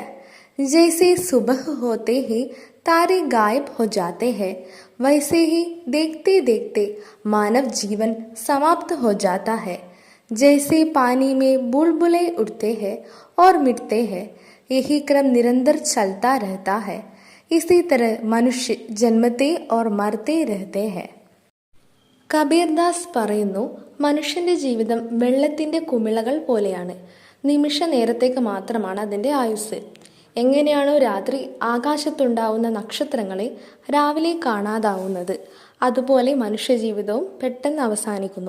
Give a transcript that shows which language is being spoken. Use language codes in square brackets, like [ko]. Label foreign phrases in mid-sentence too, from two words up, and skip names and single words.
[hi] जैसे सुबह होते ही तारे गायब हो जाते हैं, वैसे ही देखते देखते मानव जीवन समाप्त हो जाता है। जैसे पानी में बुलबुले उठते हैं और मिटते हैं, यही क्रम निरंतर चलता रहता है। इसी तरह मनुष्य जन्मते और मरते रहते हैं। [ml] കബീർ ദാസ് പറയുന്നു, മനുഷ്യന്റെ ജീവിതം വെള്ളത്തിന്റെ കുമിളകൾ പോലെയാണ്. നിമിഷ നേരത്തേക്ക് മാത്രമാണ് അതിന്റെ ആയുസ്. എങ്ങനെയാണോ രാത്രി ആകാശത്തുണ്ടാവുന്ന നക്ഷത്രങ്ങളെ രാവിലെ കാണാതാവുന്നത്, അതുപോലെ മനുഷ്യജീവിതവും പെട്ടെന്ന് അവസാനിക്കുന്നു.